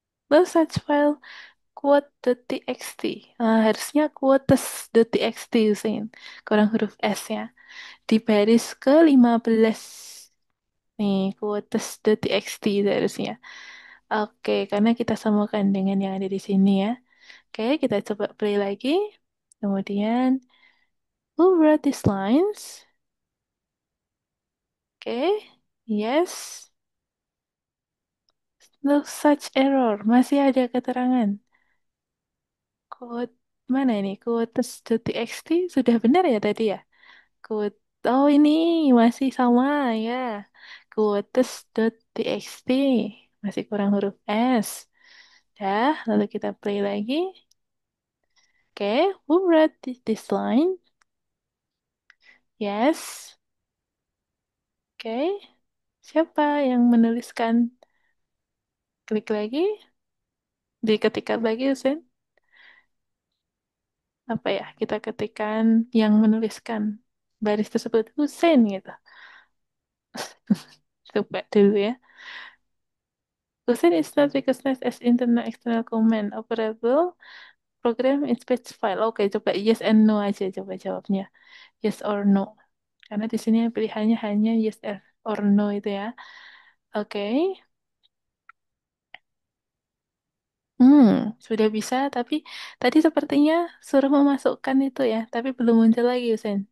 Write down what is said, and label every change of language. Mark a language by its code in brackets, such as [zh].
[id] No such file quote.txt. Nah, harusnya quotes.txt, Usain. Kurang huruf S-nya. Di baris ke-15. Nih, quotes.txt harusnya. Oke, karena kita samakan dengan yang ada di sini ya. Oke, kita coba play lagi. [en] Kemudian, who wrote these lines? Oke, yes. No such error. [id] Masih ada keterangan. Quote, mana ini? Quotes.txt sudah benar ya tadi ya? Quote, oh ini masih sama ya. Quotes.txt. Masih kurang huruf S. Dah, lalu kita play lagi. Oke, [en] who wrote this line? Yes. [id] Oke, siapa yang menuliskan? Klik lagi, diketikkan lagi, Usen. Apa ya? Kita ketikkan yang menuliskan baris tersebut, Husen gitu. Coba dulu ya. [en] Husen is not recognized as internal external command operable program in speech file. [id] Oke, coba [en] yes and no [id] aja coba jawabnya. [en] Yes or no. [id] Karena di sini pilihannya hanya [en] yes or no [id] itu ya. Oke. Hmm, sudah bisa, tapi tadi sepertinya suruh memasukkan itu ya, tapi belum muncul lagi, Usen.